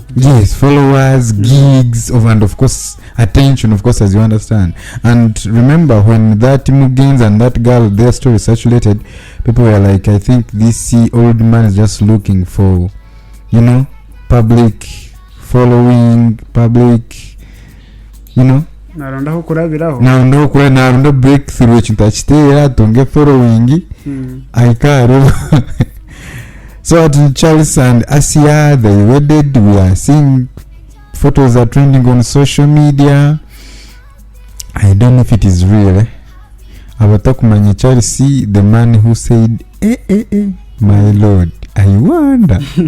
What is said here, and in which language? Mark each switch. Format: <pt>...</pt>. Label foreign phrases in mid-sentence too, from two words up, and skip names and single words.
<en>Yes, followers, gigs, and of course attention, of course, as you understand. And remember, when that Mugenzi and that girl, their story circulated, people were like, I think this old man is just looking for, you know, public following, public, you know.</en> <nyn>Naronda breakthrough chintachitera tonge following aikaro.</nyn> <en>So at Charles and Asia, they wedded. We are seeing photos are trending on social media. I don't know if it is real. Abatakumanya Charles, the man who said my lord, I wonder.</en>